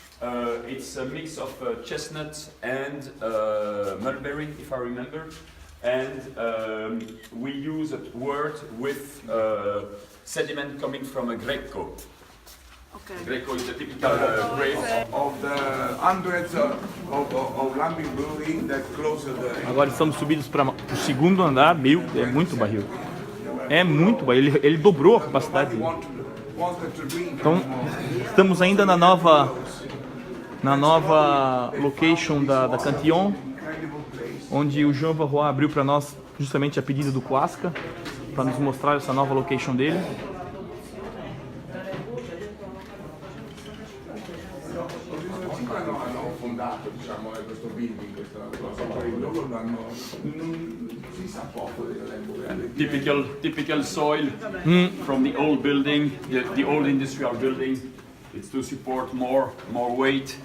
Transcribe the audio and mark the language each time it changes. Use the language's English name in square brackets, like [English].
[English] It's a mix of chestnut and mulberry, if I remember. And we use a wort with sediment coming from a Greco. Okay. Greco is a typical grape. Of the hundreds of Lambic brewery that closed the... [Portuguese] Agora estamos subidos para o segundo andar, é muito barril. É muito barril, ele dobrou a capacidade dele. Então, estamos ainda na nova location da Cantillon, onde o João Varrois abriu para nós justamente a pedido do Kuaska, para nos mostrar essa nova location dele. [Italian] Hanno fondato, diciamo, questo building, questa cosa, poi loro non si sa poco dell'epoca. [English] Typical soil from the old building, the old industrial building. It's to support more weight.